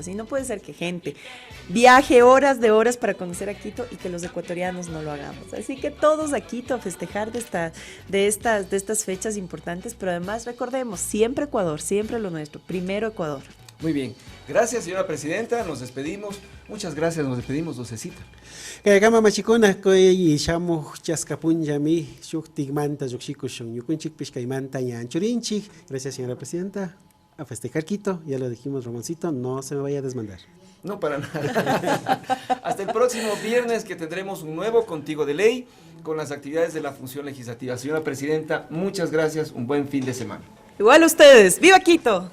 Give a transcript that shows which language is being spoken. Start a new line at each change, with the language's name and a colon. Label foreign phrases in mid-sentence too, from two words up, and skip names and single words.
Spanish: Y no puede ser que gente viaje horas de horas para conocer a Quito y que los ecuatorianos no lo hagamos. Así que todos a Quito a festejar de estas fechas importantes, pero además recordemos, siempre Ecuador, siempre lo nuestro, primero Ecuador. Muy bien. Gracias, señora Presidenta. Nos despedimos. Muchas gracias. Nos despedimos, Docecita.
Quechua: Kama machikuna koy shamuj chaskapunyami shuktigmanta yukshikushin yukunchik pishkaymanta ñanchurinchik.
Spanish: Gracias, señora Presidenta. A festejar Quito, ya lo dijimos, Romancito, no se me vaya a desmandar. No, para nada. Hasta el próximo viernes, que tendremos un nuevo Contigo de Ley con las actividades de la función legislativa. Señora Presidenta, muchas gracias. Un buen fin de semana. Igual ustedes. ¡Viva Quito!